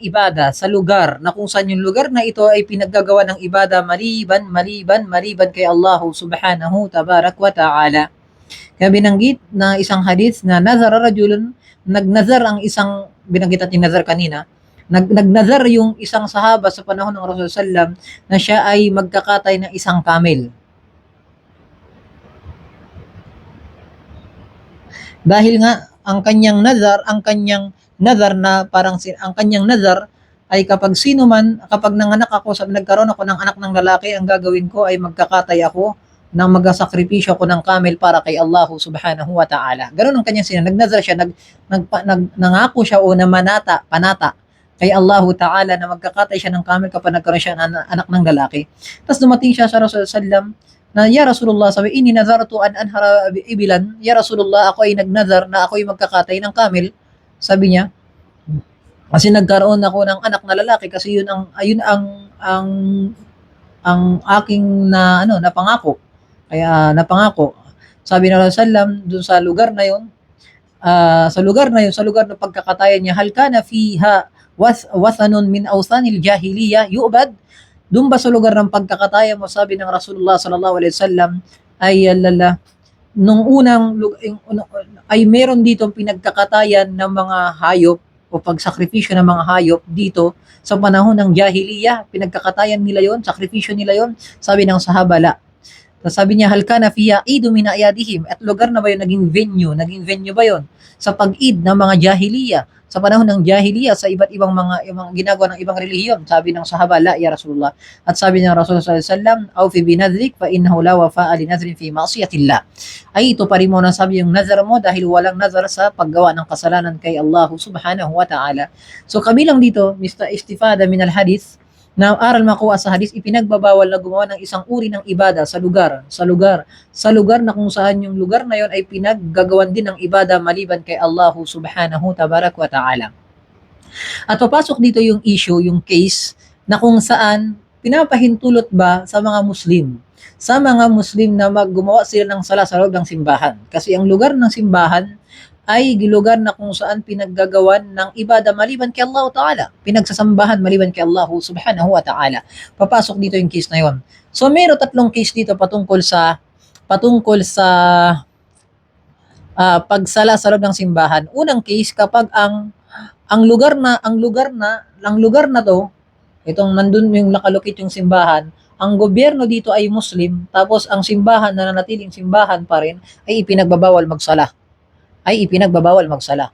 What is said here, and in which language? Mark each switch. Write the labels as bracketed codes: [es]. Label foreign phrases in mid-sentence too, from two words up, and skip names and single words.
[tl] ibada sa lugar na kung saan yung lugar na ito ay pinaggagawa ng ibada maliban kay Allah [ar] سبحانه تبارك وتعالى. [tl] Kaya binanggit na isang hadith na [ar] نذر رجل, [tl] nagnazar ang isang, binanggit natin nazar kanina, nagnazar yung isang sahaba sa panahon ng Rasulullah sallam na siya ay magkakatay ng isang camel. Dahil nga ang kanyang nazar na parang ang kanyang nazar ay kapag nanganak ako, nagkaroon ako ng anak ng lalaki, ang gagawin ko ay magkakatay ako nang magsakripisyo ako ng camel para kay Allah [ar] سبحانه وتعالى. [tl] Ganun ang kanyang nagnazar siya, nangako siya o panata kay Allah ta'ala na magkakatay siya ng camel kapag nagkaroon siya ng anak ng lalaki. Tapos dumating siya sa Rasulullah sallam na, [ar] يا رسول الله, [tl] sabi, [ar] إني نذرت أن أنحر إبلا. يا رسول الله, [tl] ako ay nagnazar na ako ay magkakatay ng camel. Sabi niya, kasi nagkaroon ako ng anak na lalaki kasi yun ang aking na pangako. Kaya napangako. Sabi ng Rasulullah dun sa lugar na yun, sa lugar na pagkakatayan niya, [ar] هل كان فيها وثن من أوثان الجاهلية يعبد. [tl] Doon ba sa lugar ng pagkakataya mo, sabi ng Rasulullah [ar] صلى الله عليه وسلم, [tl] ay nung unang ay meron dito pinagkakatayan ng mga hayop o pagsakripisyo ng mga hayop dito sa panahon ng jahiliya. Pinagkakatayan nila yon, sakripisyo nila yon. Sabi ng sahaba, la. Tapos sabi niya, [ar] هل كان فيها عيد من أعيادهم. [tl] At lugar na ba yun naging venue? Naging venue ba yun? Sa pag-id ng mga jahiliya. Sa panahon ng jahiliya, sa iba't ibang mga ginagawa ng ibang relihiyon. Sabi ng sahaba, [ar] لا يا رسول الله. [tl] At sabi ng [ar] رسول الله صلى الله عليه وسلم, أوف بنذرك فإنه لا وفاء لنذر في معصية الله. [tl] Ay ito pa rin mo na sabi yung nazar mo dahil walang nazar sa paggawa ng kasalanan kay Allah [ar] سبحانه وتعالى. [tl] So kabilang dito, Mr. [ar] استفادة من الحديث, [tl] na aral makuha sa hadis, ipinagbabawal na gumawa ng isang uri ng ibada sa lugar na kung saan yung lugar na yon ay pinaggagawan din ng ibada maliban kay Allah [ar] سبحانه تبارك وتعالى. [tl] At papasok dito yung issue, yung case na kung saan pinapahintulot ba sa mga Muslim na maggumawa sila ng sala sa loob ng simbahan. Kasi ang lugar ng simbahan ay lugar na kung saan pinaggagawan ng ibada maliban kay Allah Ta'ala. Pinagsasambahan maliban kay Allah [ar] سبحانه وتعالى. [tl] Papasok dito yung case na yon. So mayroon 3 case dito patungkol sa pagsala sa loob ng simbahan. Unang case, kapag ang lugar na to, itong nandun yung nakalukit yung simbahan, ang gobyerno dito ay Muslim, tapos ang simbahan na nanatiling simbahan pa rin ay ipinagbabawal magsala.